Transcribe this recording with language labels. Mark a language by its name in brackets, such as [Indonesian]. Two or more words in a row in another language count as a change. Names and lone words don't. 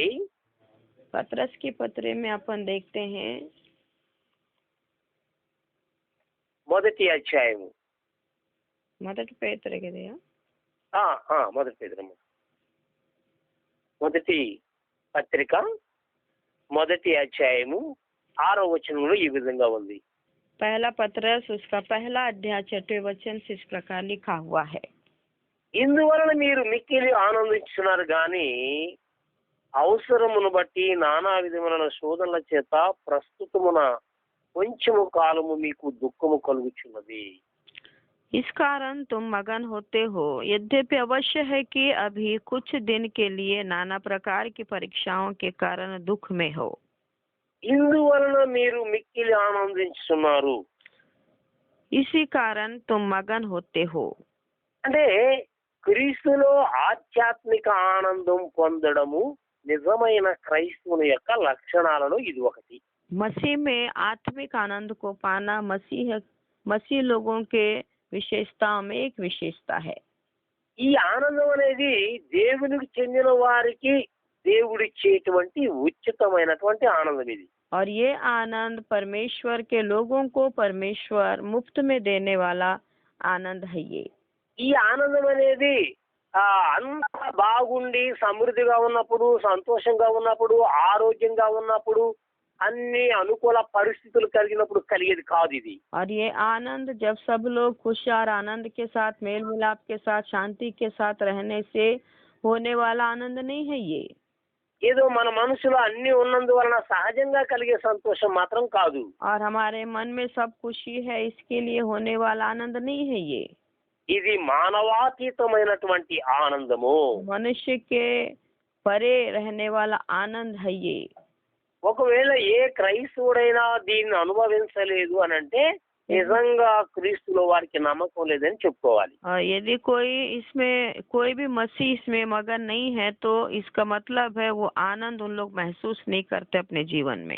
[Hindi] पतरस के पत्र में अपन देखते हैं [Telugu] 1వ అధ్యాయము మొదటి పేతురుకి దియా మొదటి పేతురు మొదటి పత్రిక 1వ అధ్యాయము 6వ వచనంలో ఈ విధంగా ఉంది. [Hindi] पहला पत्रस उसका पहला अध्याय 6वें वचन से इस प्रकार लिखा हुआ है। [Telugu] ఇందువలన మీరు మిక్కిలి ఆనందించున్నారు గాని అవసరమును బట్టి నానా విధములైన శోధనల చేత ప్రస్తుతమున కొంచెము కాలము మీకు దుఃఖము కలుగుచున్నది. [Hindi] इस कारण तुम मगन होते हो, यद्यपि अवश्य है कि अभी कुछ दिन के लिए नाना प्रकार की परीक्षाओं के कारण दुख में हो। [Telugu] ఇందువలన మీరు మిక్కిలి ఆనందించున్నారు. [Hindi] इसी कारण तुम मगन होते हो। [Telugu] అంటే క్రీస్తులో ఆధ్యాత్మిక ఆనందం పొందడము నిజమైన క్రైస్తవుని యొక్క లక్షణాలలో ఇది ఒకటి. [Hindi] मसीह में आत्मिक आनंद को पाना मसीह लोगों के विशेषताओं में एक विशेषता है। [Telugu] ఈ ఆనందం అనేది దేవునికి చెందిన వారికి దేవుడిచ్చేటువంటి ఉచితమైనటువంటి ఆనందం ఇది. [Hindi] और ये आनंद परमेश्वर के लोगों को परमेश्वर मुफ्त में देने वाला आनंद है। ये [Telugu] ఈ ఆనందం అనేది అంతా బాగుండి సమృద్ధిగా ఉన్నప్పుడు, సంతోషంగా ఉన్నప్పుడు, ఆరోగ్యంగా ఉన్నప్పుడు, అన్ని అనుకూల పరిస్థితులు కలిగినప్పుడు కలిగేది కాదు ఇది. [Hindi] और ये आनंद जब सब लोग खुश और आनंद के साथ मेल मिलाप के साथ शांति के साथ रहने से होने वाला आनंद नहीं है। ये [Telugu] ఏదో మన మనసులో అన్ని ఉన్నందువలన సహజంగా కలిగే సంతోషం మాత్రం కాదు. [Hindi] और हमारे मन में सब खुशी है इसके लिए होने वाला आनंद नहीं है। ये [Telugu] ఇది మానవాతీతమైనటువంటి ఆనందము. [Hindi] मनुष्य के परे रहने वाला आनंद है। ये [Telugu] ఒకవేళ ఏ క్రైస్తవుడైనా దీన్ని అనుభవించలేదు అని అంటే నిజంగా క్రీస్తులో వారికి నమ్మకం లేదని చెప్పుకోవాలి. [Hindi] और यदि कोई भी मसीह इसमें मगन नहीं है तो इसका मतलब है वो आनंद उन लोग महसूस नहीं करते अपने जीवन में।